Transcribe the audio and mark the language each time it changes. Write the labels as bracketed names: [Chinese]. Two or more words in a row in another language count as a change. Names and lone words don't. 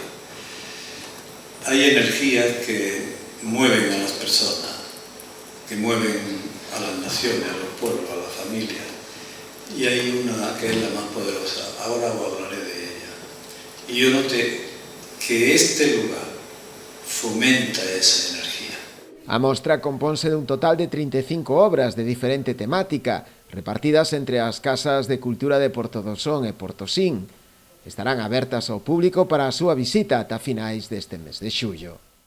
[Spanish] Hay energías que mueven a las personas, que mueven a las naciones, a los pueblos, a las familias. Y hay una que es la más poderosa, ahora os hablaré de ella. Y yo noté que este lugar fomenta esa energía. [Galician] A mostra compónse dun total de 35 obras de diferente temática, repartidas entre as casas de cultura de Portodosón e Portosín. Estarán abertas ao público para a súa visita ata finais deste mes de xullo.